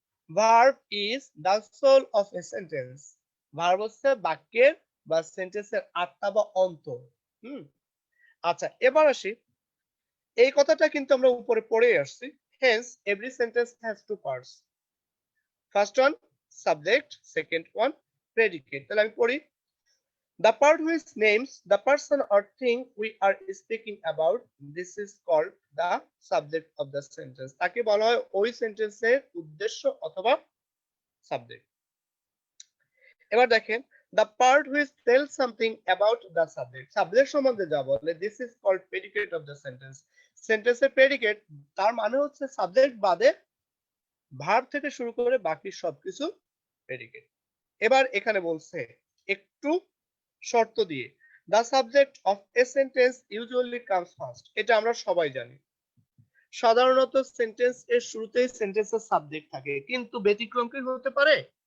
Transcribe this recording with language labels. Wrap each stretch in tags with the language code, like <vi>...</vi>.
<en>Verb is the soul of a sentence.</en> <bn>Verb হচ্ছে বাক্যের বা সেন্টেন্সের আত্মা বা অন্তর। আচ্ছা, এবার আসি, এই কথাটা কিন্তু আমরা উপরে পড়ে আসছি।</bn> <en>Hence every sentence has two parts. First one subject, second one predicate.</en> <bn>তাহলে আমি পড়ি,</bn> <en>the part which names the person or thing we are speaking about, this is called the subject of the sentence.</en> <bn>তাকে বলা হয় ওই সেন্টেন্সের উদ্দেশ্য অথবা সাবজেক্ট। এবার দেখেন,</bn> <en>the part which tells something about the subject,</en> <bn>subject সম্বন্ধে যা বলে,</bn> <en>this is called predicate of the sentence.</en> <bn>সেন্টেন্সের প্রেডিকেট তার মানে হচ্ছে সাবজেক্ট বাদে ভার্ব থেকে শুরু করে বাকি সবকিছু প্রেডিকেট। এবার এখানে বলছে একটু শর্ত দিয়ে,</bn> <en>the subject of a sentence usually comes first.</en> <bn>এটা আমরা সবাই জানি। সাধারণত সেন্টেন্স এর শুরুতেই সেন্টেন্সের সাবজেক্ট থাকে, কিন্তু ব্যতিক্রম কি হতে পারে?</bn>